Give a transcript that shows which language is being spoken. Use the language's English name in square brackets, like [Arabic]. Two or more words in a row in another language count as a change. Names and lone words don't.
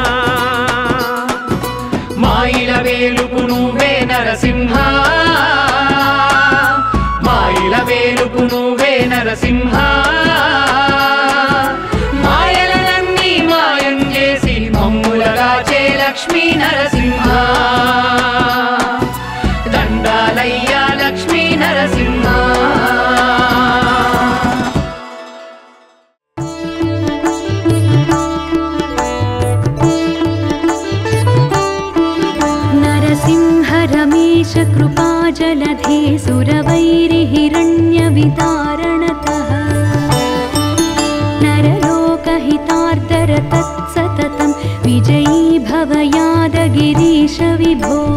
[Telugu] మాయిల వేలుపు నువ్వే నరసింహ మాయిల వేలుపు నువ్వే నరసింహ మాయలనన్నీ మాయం చేసి మమ్ములగాచే లక్ష్మీ నరసింహ దండాలయ్యా లక్ష్మీ నరసింహ [Sanskrit] नरसिंह रमेश कृपाजलधे सुरवैरिहिरण्यवितारणतः तत्सततं विजयी भव यादगिरीश विभो